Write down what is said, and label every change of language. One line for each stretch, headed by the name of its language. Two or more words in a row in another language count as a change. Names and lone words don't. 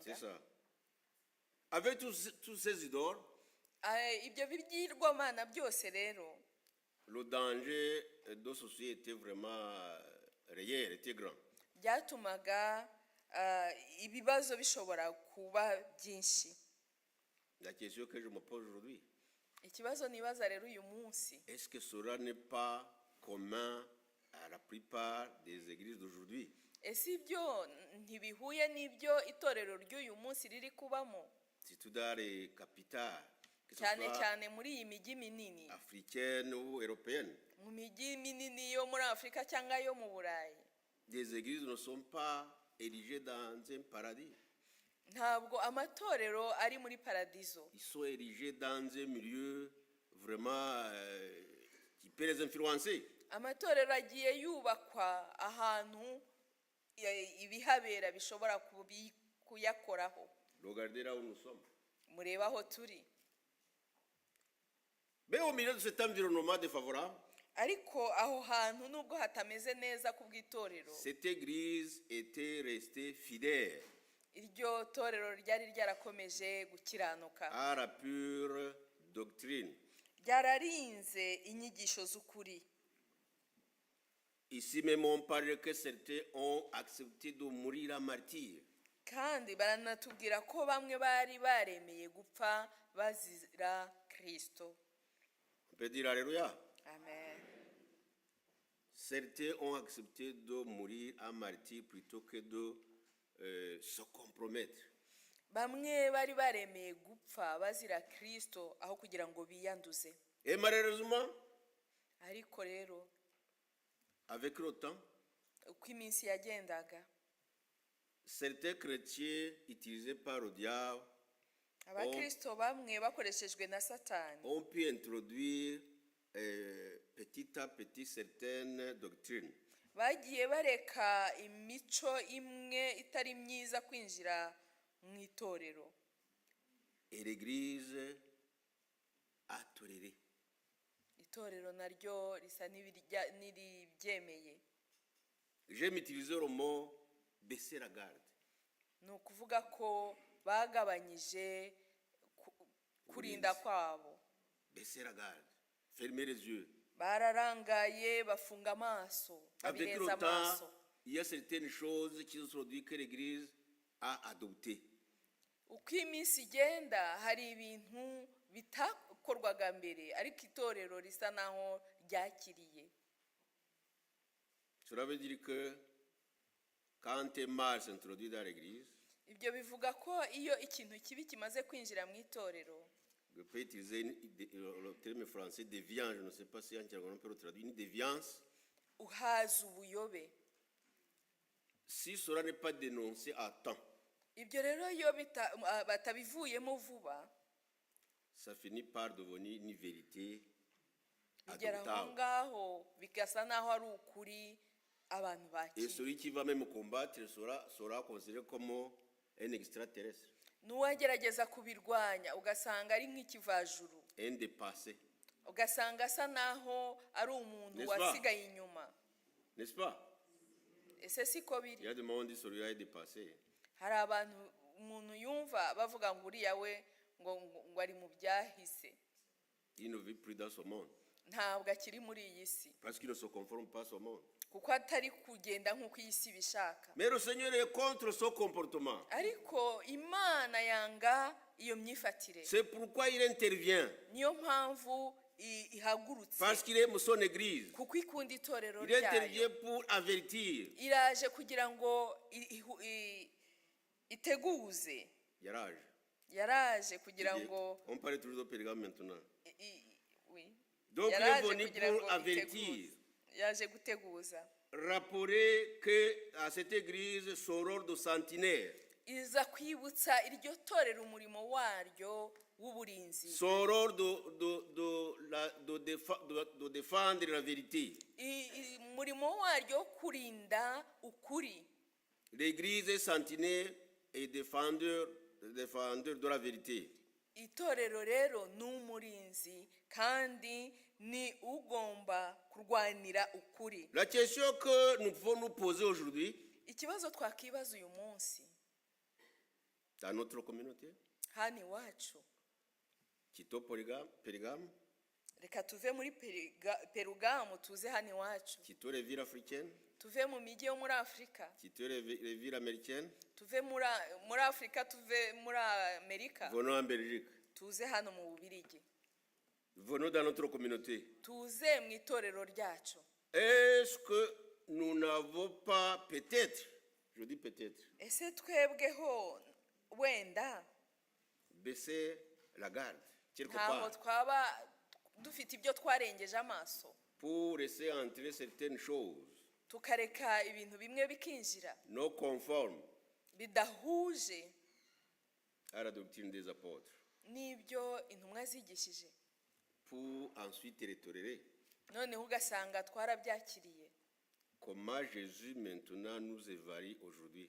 French: C'est ça. Avec tous ces idoles,
Kinyarwanda: Ibyo bigirwamana byose rero,
French: le danger de ceci était vraiment réel, était grand.
Kinyarwanda: byatumaga ibibazo bishobora kuba byinshi.
French: La question que je me pose aujourd'hui,
Kinyarwanda: Ikibazo nibaza rero uyu munsi,
French: est-ce que cela n'est pas commun à la plupart des églises d'aujourd'hui?
Kinyarwanda: ese ibyo ntibihuye n'ibyo itorero ry'uyu munsi riri kubamo,
French: Surtout dans les capitales, que ce
Kinyarwanda: cyane
French: soit
Kinyarwanda: cyane muri iyi mijyi minini,
French: africaines ou européennes.
Kinyarwanda: mu mijyi minini yo muri Afurika cyangwa yo mu Burayi?
French: Les églises ne sont pas érigées dans un paradis.
Kinyarwanda: Ntabwo amatorero ari muri paradizo,
French: Ils sont érigés dans un milieu vraiment qui peut les influencer.
Kinyarwanda: amatorero agiye yubakwa ahantu ibihabera bishobora kuyakoraho.
French: Regardez là où nous sommes.
Kinyarwanda: Mureba aho turi.
French: Mais au milieu de cet environnement défavorable,
Kinyarwanda: Ariko aho hantu nubwo hatameze neza ku bw'itorero,
French: cette église était restée fidèle
Kinyarwanda: iryo torero ryari ryarakomeje gukiranuka,
French: à la pure doctrine.
Kinyarwanda: ryararinze inyigisho z'ukuri.
French: Ici même on parle que certains ont accepté de mourir en martyr.
Kinyarwanda: Kandi baranatubwira ko bamwe bari baremeye gupfa bazira Kristo.
French: On peut dire alléluia.
Kinyarwanda: Amen.
French: Certains ont accepté de mourir en martyr plutôt que de se compromettre.
Kinyarwanda: Bamwe bari baremeye gupfa bazira Kristo aho kugira ngo biyanduze.
French: Et malheureusement,
Kinyarwanda: Ariko rero
French: avec le temps,
Kinyarwanda: uko iminsi yagendaga,
French: certains chrétiens utilisés par le diable
Kinyarwanda: abakristo bamwe bakoreshejwe na Satani
French: ont pu introduire petit à petit certaines doctrines
Kinyarwanda: bagiye bareka imico imwe itari myiza kwinjira mu itorero,
French: et l'Église a toléré.
Kinyarwanda: itorero naryo risa n'iribyemeye.
French: J'aime utiliser le mot baisser la garde.
Kinyarwanda: Ni ukuvuga ko bagabanyije kurinda kwabo,
French: Baisser la garde, fermer les yeux.
Kinyarwanda: bararangaye bafunga amaso,
French: Avec le
Kinyarwanda: babireza
French: temps,
Kinyarwanda: amaso.
French: il y a certaines choses qui se produisent que l'Église a adoptées.
Kinyarwanda: Uko iminsi igenda hari ibintu bitakorwaga mbere ariko itorero risa naho ryakiriye.
French: Cela veut dire que quand un mal s'introduit dans l'Église,
Kinyarwanda: Ibyo bivuga ko iyo ikintu kibi kimaze kwinjira mu itorero,
French: je peux utiliser le terme français déviance, je ne sais pas si en Tiago on peut le traduire, une déviance.
Kinyarwanda: uhaza ubuyobe.
French: Si cela n'est pas dénoncé à temps,
Kinyarwanda: Ibyo rero iyo batabivuyemo vuba,
French: ça finit par devenir une vérité
Kinyarwanda: bigera aho
French: adoptable.
Kinyarwanda: ngaho bigasa naho ari ukuri abantu
French: Et
Kinyarwanda: bakiriye.
French: celui qui va même combattre sera considéré comme un extraterrestre,
Kinyarwanda: N'uwagerageza kubirwanya ugasanga ari nk'ikivajuru,
French: un dépassé.
Kinyarwanda: ugasanga asa naho ari umuntu
French: N'est-ce pas?
Kinyarwanda: wasigaye inyuma.
French: N'est-ce pas?
Kinyarwanda: Ese siko
French: Il y
Kinyarwanda: biri?
French: a des moments où on dit celui-là est dépassé.
Kinyarwanda: Hari abantu umuntu yumva bavuga ngo uriya we ngo ari mu byahise,
French: Il ne vit plus dans ce monde
Kinyarwanda: ntabwo akiri muri iyi si
French: parce qu'il ne se conforme pas à ce monde.
Kinyarwanda: kuko atari kugenda nk'uko iyi si bishaka.
French: Mais le Seigneur est contre ce comportement.
Kinyarwanda: Ariko Imana yanga iyo myifatire,
French: C'est pourquoi il intervient.
Kinyarwanda: niyo mpamvu ihagurutse,
French: Parce qu'il aime son église.
Kinyarwanda: kuko ikunda itorero
French: Il intervient
Kinyarwanda: ryayo.
French: pour avertir.
Kinyarwanda: Iraje kugira ngo iteguze Yaraje. yaraje kugira ngo
French: On parle toujours de Pérgame maintenant. oui. Donc il est
Kinyarwanda: Yaraje
French: venu
Kinyarwanda: kugira
French: pour
Kinyarwanda: ngo
French: avertir.
Kinyarwanda: iteguze. Yaje guteguza.
French: Rappeler que à cette église son rôle de sentinelle,
Kinyarwanda: Iza kwibutsa iryo torero umurimo waryo w'uburinzi.
French: son rôle de défendre la vérité.
Kinyarwanda: Umurimo waryo wo kurinda ukuri.
French: L'église est sentinelle et défendeur de la vérité.
Kinyarwanda: Itorero rero ni umurinzi kandi ni ugomba kurwanira ukuri.
French: La question que nous pouvons nous poser aujourd'hui
Kinyarwanda: Ikibazo twakibaza uyu munsi
French: dans notre communauté,
Kinyarwanda: hano iwacu,
French: Quito, Pérgame,
Kinyarwanda: reka tuve muri Perugamu tuze hano iwacu,
French: Quito les villes africaines,
Kinyarwanda: tuve mu mijyi yo muri Afurika,
French: Quito les villes américaines,
Kinyarwanda: tuve muri Afurika, tuve muri Amerika,
French: venons en Belgique,
Kinyarwanda: tuze hano mu Bubiligi,
French: venons dans notre communauté.
Kinyarwanda: tuze mu itorero ryacu.
French: Est-ce que nous n'avons pas peut-être, je dis peut-être,
Kinyarwanda: Ese twebweho wenda
French: baissé la garde quelque
Kinyarwanda: ntaho
French: part
Kinyarwanda: twaba dufite ibyo twarengeje amaso
French: pour laisser entrer certaines choses
Kinyarwanda: tukareka ibintu bimwe bikinjira
French: non conformes
Kinyarwanda: bidahuje
French: à la doctrine des apôtres
Kinyarwanda: n'ibyo intumwa zigishije,
French: pour ensuite les tolérer.
Kinyarwanda: noneho ugasanga twarabyakiriye.
French: Comment Jésus maintenant nous évalue aujourd'hui?